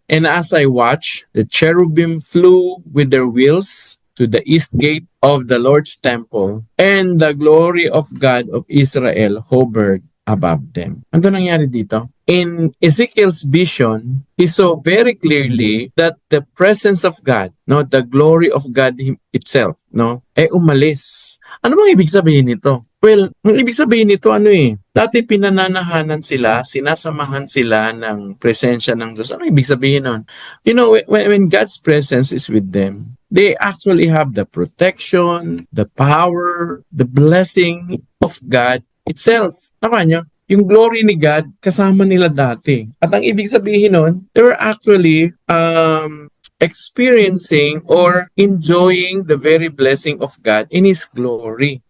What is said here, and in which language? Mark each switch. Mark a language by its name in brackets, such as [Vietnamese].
[English] And as I watched, the cherubim flew with their wheels to the east gate of the Lord's temple, and the glory of God of Israel hovered above them. [Filipino] Ano nangyari dito? [English] In Ezekiel's vision, he saw very clearly that the presence of God, no, the glory of God itself, no, umalis. [Filipino] Ano bang ibig sabihin nito? Well, ang ibig sabihin nito dati pinananahanan sila, sinasamahan sila ng presensya ng Diyos. Ano ibig sabihin nun? [English] You know, when God's presence is with them, they actually have the protection, the power, the blessing of God itself. Tama nyo? [Filipino] Yung glory ni God, kasama nila dati. At ang ibig sabihin nun, [English] they were actually experiencing or enjoying the very blessing of God in His glory.